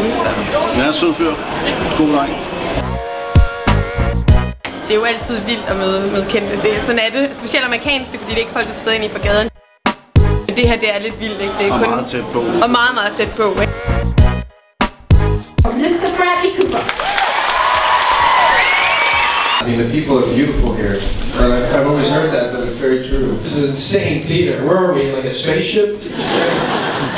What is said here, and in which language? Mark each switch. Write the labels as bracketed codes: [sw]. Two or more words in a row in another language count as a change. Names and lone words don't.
[da] Så. Ja, sød fyr. God dreng. Altså, det er jo altid vildt at møde kendte. Sådan er det, specielt amerikanske, fordi det er ikke folk, der stået ind i på gaden. Det her, det er lidt vildt, ikke? Det er og kun meget tæt på. Og meget, meget tæt på, ikke? Mr. Bradley Cooper. [en] I mean, the people are beautiful here. I've always heard that, but it's very true. This is insane theater. Where are we? Like a spaceship?